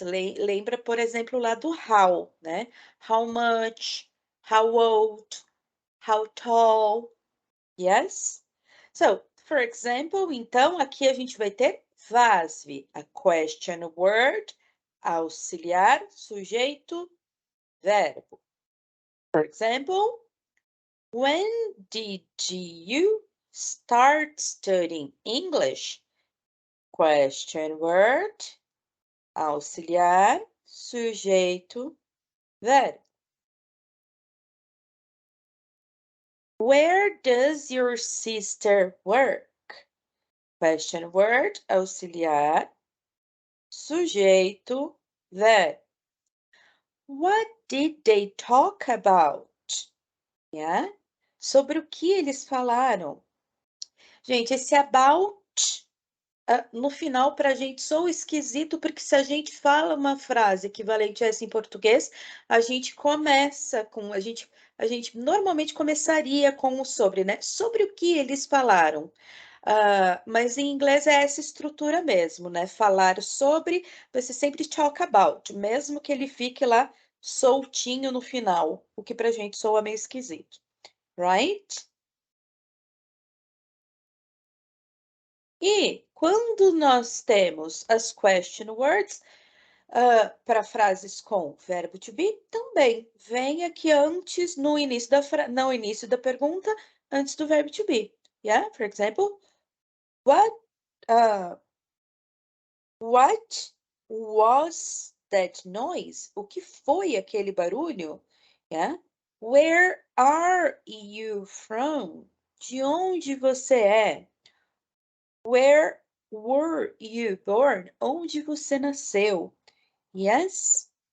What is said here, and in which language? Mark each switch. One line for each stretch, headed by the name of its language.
Portuguese: Lembra, por exemplo, lá do how, né?
English: How much, how old, how tall, yes? So, for example,
Portuguese: então, aqui a gente vai ter VASV, a question word, auxiliar, sujeito, verbo.
English: For example, when did you start studying English?
Portuguese: Question word, auxiliar, sujeito, verbo.
English: Where does your sister work? Question word,
Portuguese: auxiliar, sujeito,
English: There. What did they talk about? Yeah?
Portuguese: Sobre o que eles falaram? Gente, esse about no final para a gente soa esquisito, porque se a gente fala uma frase equivalente a essa em português, a gente começa com a gente normalmente começaria com o sobre, né? Sobre o que eles falaram. Mas em inglês é essa estrutura mesmo, né? Falar sobre, você sempre talk about, mesmo que ele fique lá soltinho no final, o que pra gente soa meio esquisito, right? E quando nós temos as question words, para frases com verbo to be, também vem aqui antes, no início no início da pergunta, antes do verbo to be.
English: Yeah, for example, what, uh, what was that noise?
Portuguese: O que foi aquele barulho?
English: Yeah. Where are you from?
Portuguese: De onde você é?
English: Where were you born?
Portuguese: Onde você nasceu? Yes?